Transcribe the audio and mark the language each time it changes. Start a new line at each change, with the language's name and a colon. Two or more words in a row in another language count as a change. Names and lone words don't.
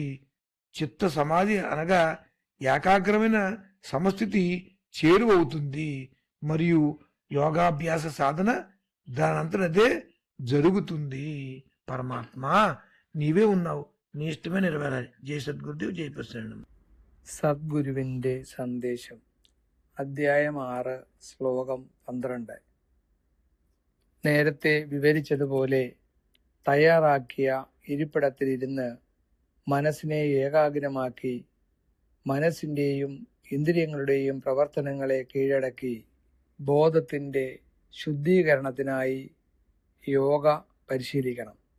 Telugu: చిత్త సమాధి అనగా ఏకాగ్రమైన సమస్థితి చేరువవుతుంది మరియు యోగాభ్యాస సాధన దానంతటదే జరుగుతుంది. పరమాత్మ నీవే ఉన్నావు, నీ ఇష్టమే నెరవేరాలి. జై సద్గురుదేవ్, జై പ്രസരണം.
Malayalam: സദ്ഗുരുവിൻ്റെ സന്ദേശം, അധ്യായം 6, ശ്ലോകം 12. നേരത്തെ വിവരിച്ചതുപോലെ തയ്യാറാക്കിയ ഇരിപ്പിടത്തിലിരുന്ന് മനസ്സിനെ ഏകാഗ്രമാക്കി മനസ്സിൻ്റെയും ഇന്ദ്രിയങ്ങളുടെയും പ്രവർത്തനങ്ങളെ കീഴടക്കി ബോധത്തിൻ്റെ ശുദ്ധീകരണത്തിനായി യോഗ പരിശീലിക്കണം.